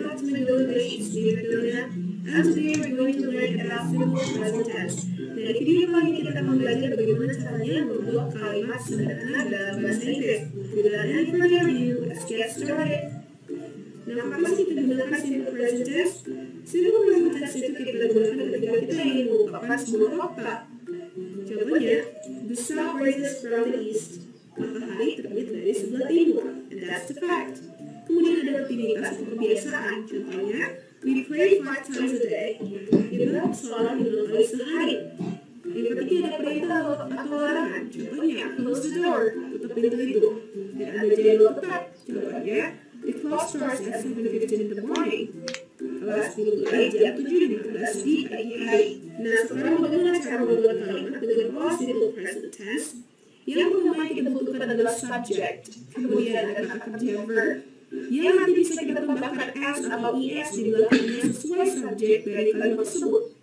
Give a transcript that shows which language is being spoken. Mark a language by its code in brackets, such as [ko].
[en] And today we're going to learn about simple present tense. [id] Dari video kali ini kita akan belajar bagaimana caranya membuat kalimat sederhana dalam bahasa Inggris. [en] Without any further ado, let's get started. [id] Nah, apa sih kita gunakan [en] simple present tense? [id] Simple present tense itu kita gunakan ketika kita ingin mengungkapkan sebuah fakta. Contohnya, [en] the sun rises from the east. [id] Matahari terbit dari sebelah timur. [en] And that's the fact. [id] Kemudian ada rutinitas atau kebiasaan. Contohnya, [en] we pray 5 times a day. [id] Kita sholat 5 kali sehari. Yang ketiga ada perintah atau larangan. Contohnya, [en] close the door. [id] Tutup pintu itu. Dan ada jadwal tetap. Contohnya, [en] the class starts at 7:15 in the morning. [id] Kelas dimulai jam 7:15 di pagi hari. Nah, sekarang bagaimana cara membuat kalimat dengan all simple present tense? Yang pertama kita butuhkan adalah subject. Kemudian ada kata kerja verb. Yang nanti bisa kita tambahkan s atau es di belakangnya sesuai subjek dari kalimat tersebut.